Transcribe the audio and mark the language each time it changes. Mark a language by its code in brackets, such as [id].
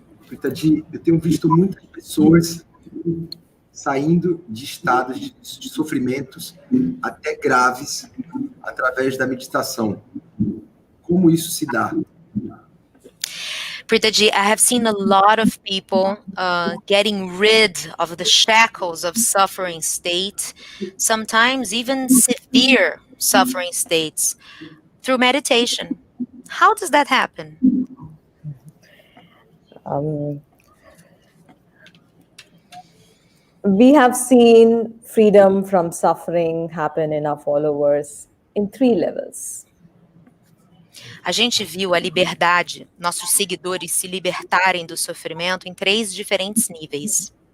[pt] Eu tenho visto muitas pessoas saindo de estados de sofrimentos até graves através da meditação. Como isso se dá? [en] Pritaji, I have seen a lot of people getting rid of the shackles of suffering state, sometimes even severe suffering states, through meditation. How does that happen? We have seen freedom from suffering happen in our followers in 3 levels. [pt] A gente viu a liberdade, nossos seguidores se libertarem do sofrimento em 3 diferentes níveis.